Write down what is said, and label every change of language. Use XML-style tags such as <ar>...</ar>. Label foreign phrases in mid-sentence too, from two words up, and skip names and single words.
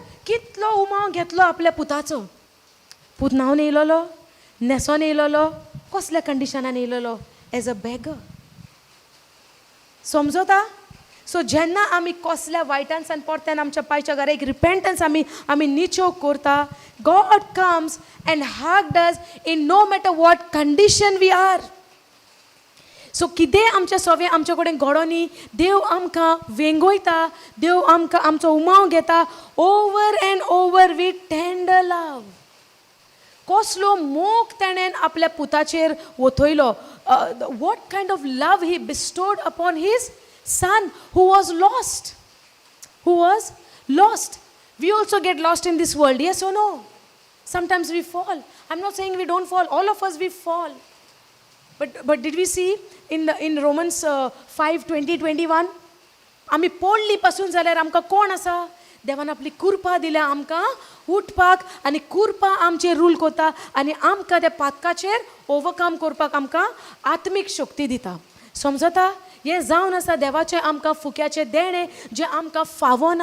<kok>कितलो उमाव घेतलो आपल्या पुताचो. पूत न्हांवन येयलोलो, न्हेसोन येयलोलो, कसल्या कंडिशनान येयलोलो?</kok> <en>as a beggar. समजता?</en> <kok>सो जेन्ना आमी कसल्या वायटांसान परत्यान आमच्या पायच्या घरा एक रिपेंटन्स आमी निचो करता,</kok> <en>God comes and hugged us in no matter what condition we are.</en> <kok>सो कितें आमच्या सवें आमचे कडेन घडो न्ही, देव आमकां वेंगयता, देव आमकां आमचो उमाव घेता</kok> <en>over and over with tender love.</en> <kok>कसलो मोग ताणें आपल्या पुताचेर वतयलो.</kok> <en>what kind of love he bestowed upon his son who was lost. We also get lost in this world, yes or no? Sometimes we fall. I'm not saying we don't fall. All of us we fall. But did we see in Romans 5:20-21?</en> <kok>आमी पडली पासून जाल्यार आमकां कोण आसा? देवान आपली कृपा दिल्या आमकां उठपाक, आनी कृपा आमचेर रूल करता, आनी आमकां त्या पातकाचेर ओवरकम करपाक आमकां आत्मीक शक्ती दिता. समजता? हे जावन आसा देवाचें आमकां फुक्याचें देणें जें आमकां फावना.</kok>